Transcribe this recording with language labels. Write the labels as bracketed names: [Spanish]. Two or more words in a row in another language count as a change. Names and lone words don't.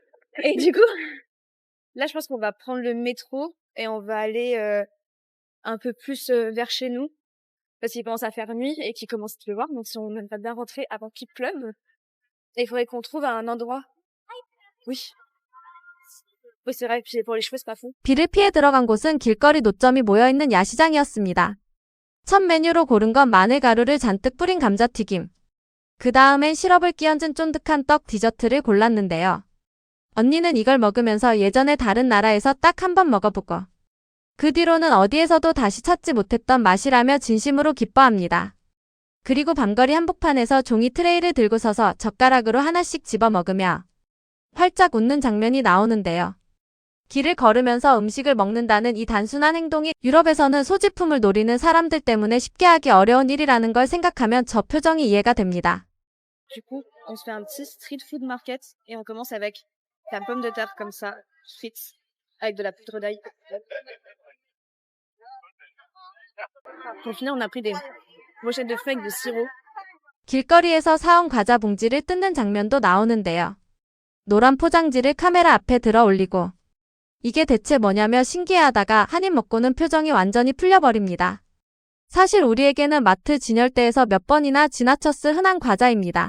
[French] Et du coup, là, je pense qu'on va prendre le métro et on va aller un peu plus vers chez nous parce qu'il commence à faire nuit et qu'il commence à pleuvoir. Donc, si on aimerait bien rentrer avant qu'il pleuve, il faudrait qu'on trouve un endroit. Oui. Oui, c'est vrai. Puis pour les cheveux, c'est pas fou. [Korean] 비를 피해 들어간 곳은 길거리 노점이 모여있는 야시장이었습니다. 첫 메뉴로 고른 건 마늘가루를 잔뜩 뿌린 감자튀김. 그 다음엔 시럽을 끼얹은 쫀득한 떡 디저트를 골랐는데요. 언니는 이걸 먹으면서 예전에 다른 나라에서 딱 한 번 먹어보고 그 뒤로는 어디에서도 다시 찾지 못했던 맛이라며 진심으로 기뻐합니다. 그리고 밤거리 한복판에서 종이 트레이를 들고 서서 젓가락으로 하나씩 집어 먹으며 활짝 웃는 장면이 나오는데요. 길을 걸으면서 음식을 먹는다는 이 단순한 행동이 유럽에서는 소지품을 노리는 사람들 때문에 쉽게 하기 어려운 일이라는 걸 생각하면 저 표정이 이해가 됩니다. [French] Du coup, on se fait un petit [English] street food market [French] et on commence avec la pomme de terre comme ça, frite, avec de la poudre d'ail. Pour finir, on a pris des brochettes de fruits avec du sirop. [Korean] 길거리에서 사온 과자 봉지를 뜯는 장면도 나오는데요. 노란 포장지를 카메라 앞에 들어 올리고 이게 대체 뭐냐며 신기해하다가 한 입 먹고는 표정이 완전히 풀려버립니다. 사실 우리에게는 마트 진열대에서 몇 번이나 지나쳤을 흔한 과자입니다.